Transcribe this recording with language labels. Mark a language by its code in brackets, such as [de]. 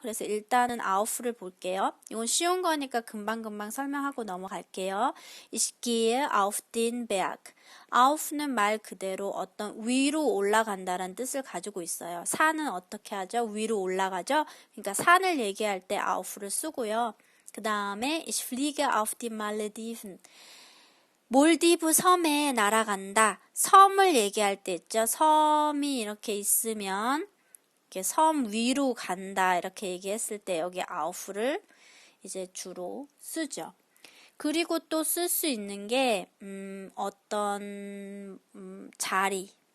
[ko] 그래서 일단은 아우프를 볼게요. 이건 쉬운 거니까 금방금방 설명하고 넘어갈게요. [de] Ich gehe auf den Berg. [ko] auf는 말 그대로 어떤 위로 올라간다라는 뜻을 가지고 있어요. 산은 어떻게 하죠? 위로 올라가죠? 그러니까 산을 얘기할 때 auf를 쓰고요. 그 다음에 [de] ich fliege auf die Malediven. [ko] 몰디브 섬에 날아간다. 섬을 얘기할 때 있죠. 섬이 이렇게 있으면 이렇게 섬 위로 간다. 이렇게 얘기했을 때 여기 아우프를 이제 주로 쓰죠. 그리고 또 쓸 수 있는 게 어떤 자리,